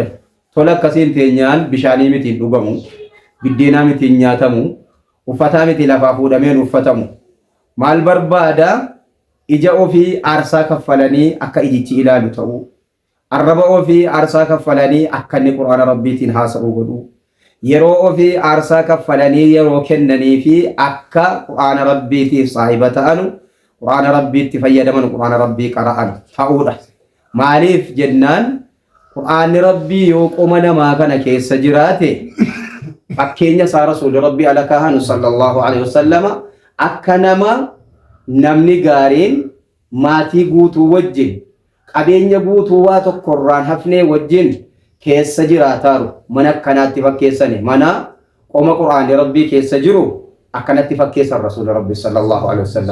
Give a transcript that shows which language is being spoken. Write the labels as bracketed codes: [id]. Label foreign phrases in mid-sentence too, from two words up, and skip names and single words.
[om] Tola akkasiin teenyaan bishaanii mitiin dhugamu biddeenaa mitiin nyaatamu uffataa miti lafaa fuudhameen uffatamu maal barbaada ija ofii aarsaa kaffalanii akka ijichi ilaalu ta'u arraba ofii aarsaa kaffalanii akka inni qur'aana rabbiitiin haasa'u godhu yeroo ofii aarsaa kaffalanii yeroo kennanii fi akka qur'aana rabbiitiif saahiba ta'anu qur'aana rabbiitti fayyadaman qur'aana rabbii qara'an ta'uudha. Maaliif jennaan qur'aanni rabbii yoo qoma namaa kana keessa jiraate fakkeenya isaa rasuulli rabbii alakaahanu [ar] صلى الله عليه وسلم [om] akka nama namni gaariin maatii guutuu wajjin qabeenya guutuu waa tokkorraan hafnee wajjin keessa jiraataaru mana akkanaatti fakkeessane mana qoma qur'aanni rabbii keessa jiru akkanatti fakkeessan rasuulli rabbii [ar] صلى الله عليه وسلم.